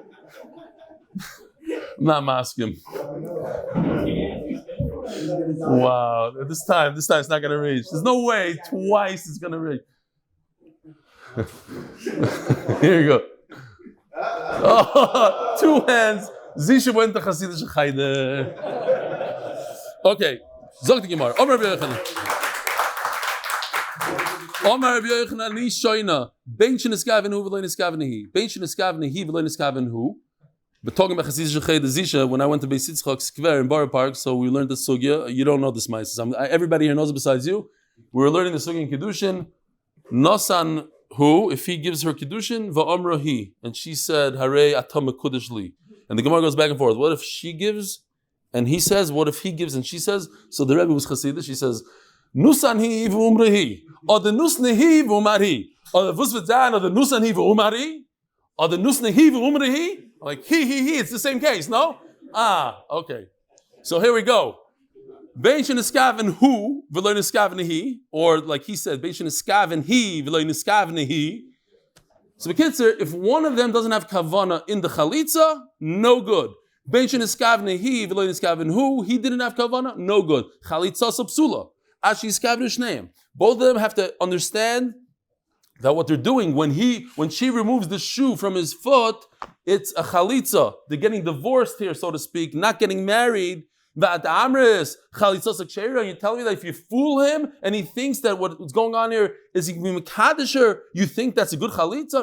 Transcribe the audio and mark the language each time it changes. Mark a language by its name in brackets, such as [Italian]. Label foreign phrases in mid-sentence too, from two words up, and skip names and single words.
[English] I'm not masking. Wow. This time it's not going to reach. There's no way twice it's going to reach. Here you go. Oh, 2 hands. Zisha went to [Yiddish] חסידישע חדר. [English] Okay. Zog the Gemara. Omer Reb Elchanan. [Hebrew] אומר רב אלחנן ני שוינע. בין שנתכוון הוא ולא נתכוונה היא. בין שנתכוונה היא ולא נתכוון הוא. [English] But talking about [Yiddish] חסידישע חדר [English] Zisha, when I went to Beis Yitzchak Square in Borough Park, so we learned the sugya. You don't know this, Maisis. Everybody here knows it besides you. We were learning the sugya in Kiddushin. Nosan who, if he gives her Kiddushin, [Hebrew] ואמרה היא. [English] And she said, [Hebrew] הרי אתם מקודש לי. [English] And the Gemara goes back and forth. What if she gives and he says? What if he gives and she says? So the Rebbe was Chassidish. She says, [Hebrew] נותנת היא ואומרת היא. [English] Or the [Hebrew] נותנת היא ואומר היא. [English] Or the [Hebrew] ווסוועצן, [English] or the [Hebrew] נותנת היא ואומר היא. [English] Or the [Hebrew] נותנת היא ואומרת היא. [English] Like he. It's the same case, no? Okay. So here we go. [Hebrew] בין שנתכוון הוא ולא נתכוונה היא, [English] or like he said, [Hebrew] בין שנתכוונה היא ולא נתכוונה היא. [English] So the kids are, if one of them doesn't have kavana in the chalitza, no good. [Hebrew] בין שנתכוונה היא ולא נתכוון הוא, [English] he didn't have kavana, no good. [Hebrew] חליצה פסולה. אשי יתכוונו שניהם. [English] Both of them have to understand that what they're doing when she removes the shoe from his foot, it's a chalitza. They're getting divorced here, so to speak, not getting married. You're telling me that if you fool him and he thinks that what's going on here is he can be mekadesher, you think that's a good chalitza?